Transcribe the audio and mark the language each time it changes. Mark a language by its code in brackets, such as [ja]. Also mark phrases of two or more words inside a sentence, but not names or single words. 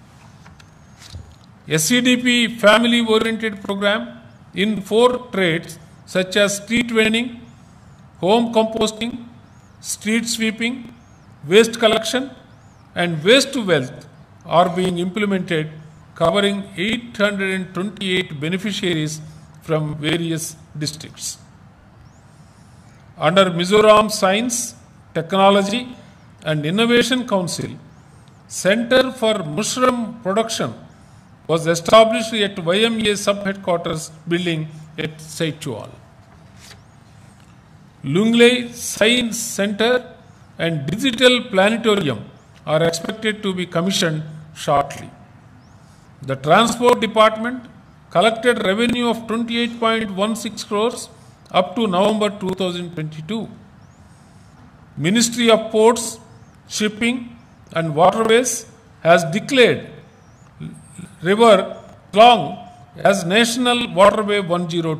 [en] SCDP family-oriented program in 4 trades such as street vending, home composting, street sweeping, waste collection and waste to wealth are being implemented, covering 828 beneficiaries from various districts. Under Mizoram Science, Technology and Innovation Council, Center for Mushroom Production was established at YMA sub-headquarters building at Saitual. Lunglei Science Center and Digital Planetarium are expected to be commissioned shortly. The Transport Department collected revenue of 28.16 crores up to November 2022. Ministry of Ports, Shipping and Waterways has declared River Long as National Waterway 102.